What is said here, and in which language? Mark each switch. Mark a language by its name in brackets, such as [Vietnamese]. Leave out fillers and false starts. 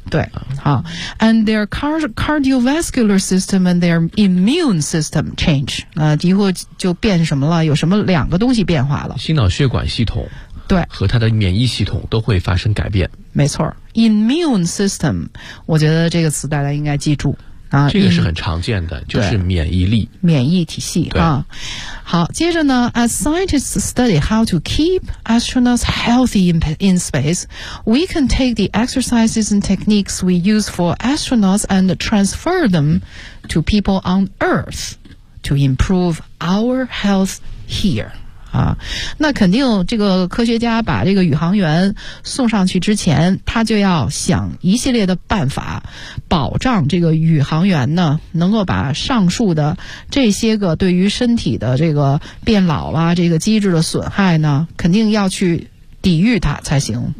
[Chinese] 对啊，好 ， [English] and their cardiovascular system and their immune system change， [Chinese] 以后就变什么了？有什么两个东西变化了？心脑血管系统，对，和它的免疫系统都会发生改变，没错 ，immune system， 我觉得这个词大家应该记住。这个是很常见的，就是免疫力，免疫体系啊。好，接着呢 [English] ，As scientists study how to keep astronauts healthy in space, we can take the exercises and techniques we use for astronauts and transfer them to people on Earth to improve our health here. [Chinese] 啊，那肯定，这个科学家把这个宇航员送上去之前，他就要想一系列的办法。保障这个宇航员呢能够把上述的这些个对于身体的这个变老啊这个机制的损害呢肯定要去抵御它才行，